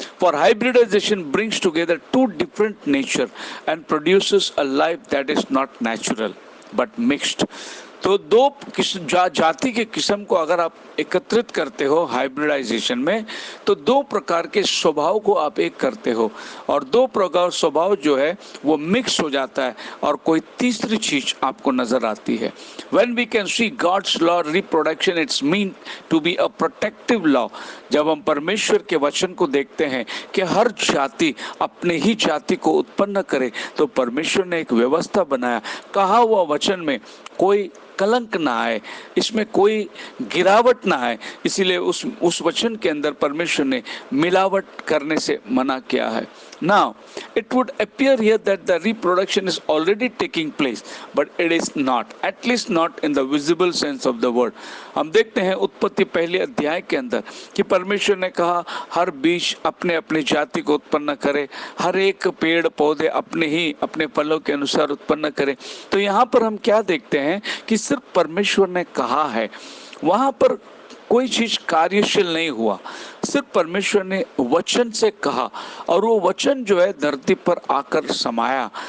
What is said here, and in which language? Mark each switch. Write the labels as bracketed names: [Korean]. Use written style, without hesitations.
[English] For hybridization brings together two different nature and produces a life that is not natural but mixed. [Hindi] तो दो जाति के किस्म को अगर आप एकत्रित करते हो हाइब्रिडाइजेशन में तो दो प्रकार के स्वभाव को आप एक करते हो और दो प्रकार स्वभाव जो है वो मिक्स हो जाता है और कोई तीसरी चीज आपको नजर आती है। [English] When we can see God's law reproduction, it's mean to be a protective law. [Hindi] जब हम परमेश्वर के वचन को देखते हैं कि हर जाति अपने ही जाति को उत्पन्न करे तो परमेश्वर ने एक व्यवस्था बनाया। कहा हुआ वचन में कोई कलंक ना आए, इसमें कोई गिरावट ना आए, इसीलिए उस वचन के अंदर परमेश्वर ने मिलावट करने से मना किया है। [English] Now, it would appear here that the reproduction is already taking place, but it is not, at least not in the visible sense of the word. [Hindi] हम देखते हैं उत्पत्ति पहले अध्याय के अंदर कि परमेश्वर ने कहा हर बीज अपने अपने जाति को उत्पन्न करे, हर एक पेड़ पौधे अपने ही अपने फलों के अनुसार उत्पन्न करे। तो यहाँ पर हम क्या देखते हैं कि सिर्फ परमेश्वर ने कहा है, वहां पर कोई चीज कार्यशील नहीं हुआ, सिर्फ परमेश्वर ने वचन से कहा और वो वचन जो है धरती पर आकर समाया।